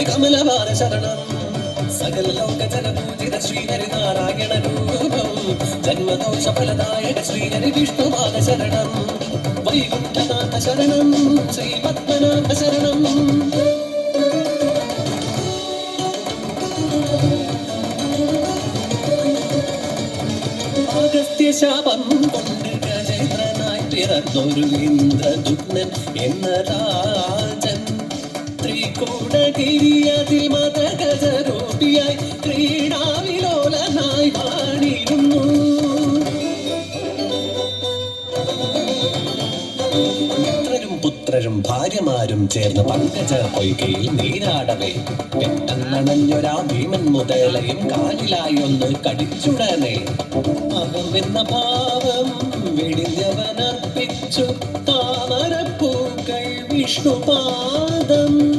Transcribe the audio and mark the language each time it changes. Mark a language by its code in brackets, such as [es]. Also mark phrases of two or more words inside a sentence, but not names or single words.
[sa] कमलवार शरणं सकल लोक जन पूजित श्रीहरि नारायण रूपं जन्मदोष फलदायक श्रीहरि विष्णुपाद शरणं वैकुण्ठनाथ शरणं श्रीपद्मनाभ शरणं अगस्त्य शापं [ml] പിറന്നൊരു ഇന്ദ്രദുഗ്നൻ എന്ന രാജൻ ത്രികൂടഗിരിയതിൽ മതഗജരൂപിയായി ക്രീഡാവിലോലനായി വാണിരുന്നു പുത്രരും ഭാര്യമാരും ചേർന്ന് പങ്കജ പൊയ്കയിൽ നീരാടവേ പെട്ടെന്നണഞ്ഞൊരാ ഭീമൻ മുതലയും കാലിലായി ഒന്ന് കടിച്ചുടനെ അകമെന്ന ഭാവം വെടിഞ്ഞവനർപ്പിച്ചു താമരപ്പൂക്കൾ വിഷ്ണുപാദം